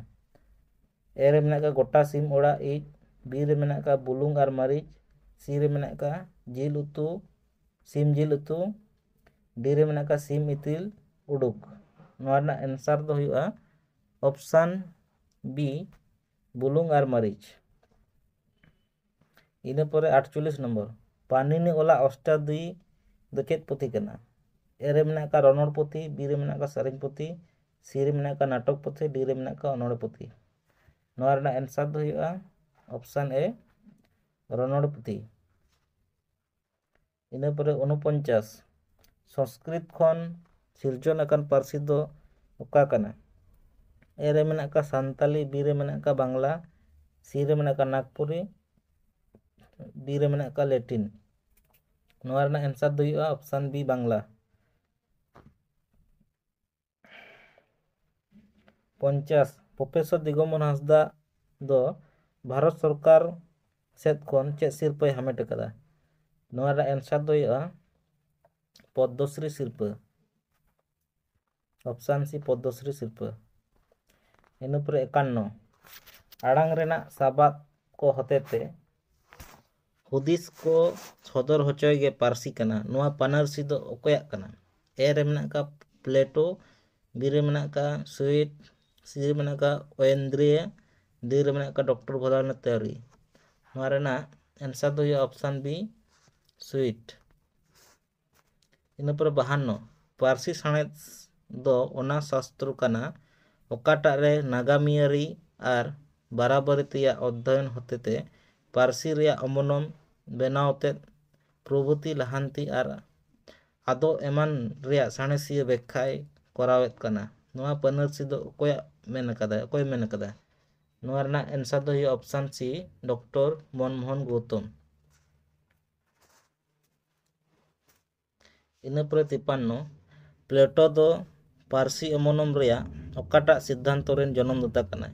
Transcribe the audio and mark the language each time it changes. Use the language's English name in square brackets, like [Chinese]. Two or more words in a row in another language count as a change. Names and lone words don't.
[Santali] ए रे मेना का गोटा सीम ओड़ा इज, बी रे मेना का बुलुंग और मरीच, सी रे मेना का जिल उतु सीम जिल उतु, डी रे मेना का सीम इतिल उडुक। नोआ रना आंसर दो हुआ ऑप्शन बी बुलुंग और मरीच। इना परे 48 नंबर पानिनी ओला अष्टादुई दो चेत पुथी कना। ए रे मेना का रणोड़ पुथी, बी रे मेना का सरेंग पुथी, सी रे मेना का नाटक पुथी, डी रे मेना का अनोड़ पुथी। नोआ रना आंसर दो हुआ ऑप्शन ए रणोड़ पुथी। इना परे 49 संस्कृत खन सिरजन अकान पारसी दो ओका कना। ए रे मेना का सान्ताली, बी रे मेना का बांग्ला, सी रे मेना का नागपुरी, डी रे मेना का लैटिन। नोआ रना आंसर दो हुआ ऑप्शन बी बांग्ला। 50 प्रोफेसर दिगमन हांसदा दो भारत सरकार सेद खन चेद सिरपाय हामेट कदा। नोआ रना आंसर दो हुआ पद्मश्री सिरपा। ऑप्शन सी पद्मश्री सिरपा। इन पर 51 आड़ांग रेना साबाद को हतेते हुदिस को सदर होचोयगे पारसी कना। नोआ पानारसी दो ओकोया कना। ए रे मेना का प्लेटो, बी रे मेना का स्वीट, सी रे मेना का ओएंद्रिय, डी रे मेना का डॉक्टर भोलानाथ त्यारी। नोआ रेना आंसर दो हुआ ऑप्शन बी स्वीट। इन पर 52 पारसी साणेद दो ओना शास्त्र कना ओकाटा रे नागामियारी और बराबरी तेया अध्ययन होतेते पारसी रेया अमनम बेनावते प्रभुति लहांती और आदो एमान रेया साणेसिया व्याख्याय करावेत कना। नोआ पानारसी दो ओकोय मेन कदा। नोआ रना आंसर दो हुआ ऑप्शन सी डॉक्टर मनमोहन गौतम। इन पर 53 प्लेटो दो पारसी अमनम रेया ओकाटा सिद्धांत रेन जन्मदाता कना।